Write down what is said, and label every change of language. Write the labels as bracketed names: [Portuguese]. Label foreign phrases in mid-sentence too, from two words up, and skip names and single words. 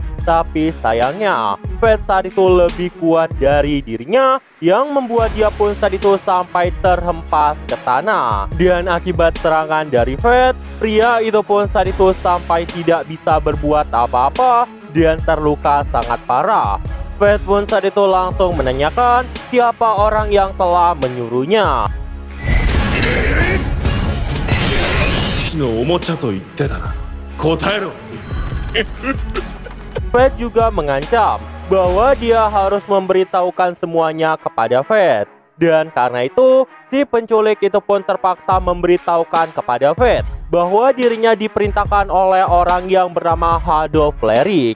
[Indonesian] Tapi sayangnya, Fate saat itu lebih kuat dari dirinya yang membuat dia pun saat itu sampai terhempas ke tanah. Dan akibat serangan dari Fate, pria itu pun saat itu sampai tidak bisa berbuat apa-apa dan terluka sangat parah. Fate pun saat itu langsung menanyakan siapa orang yang telah menyuruhnya. [Japanese] 騎士のおもちゃと言ってたな。答えろ。 [Indonesian] Fate juga mengancam bahwa dia harus memberitahukan semuanya kepada Fate. Dan karena itu, si penculik itu pun terpaksa memberitahukan kepada Fate bahwa dirinya diperintahkan oleh orang yang bernama Hado Flerik.